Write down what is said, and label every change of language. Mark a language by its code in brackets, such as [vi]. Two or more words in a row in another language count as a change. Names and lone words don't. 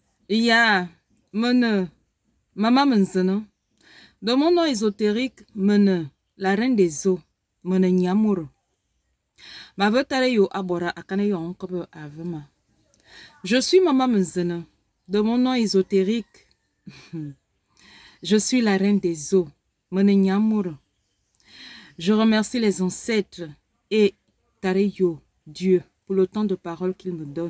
[fr] Il y a Mama Menzeno. Dans mon nom ésotérique, la reine des eaux, Nyamuro. Ma vetare yo abora akane yo onkobe avema. Je suis Mama Menzeno. De mon nom ésotérique, je suis la reine des eaux, Nyamuro. Je remercie les ancêtres et Tareyo, Dieu, pour le temps de parole qu'il me donne.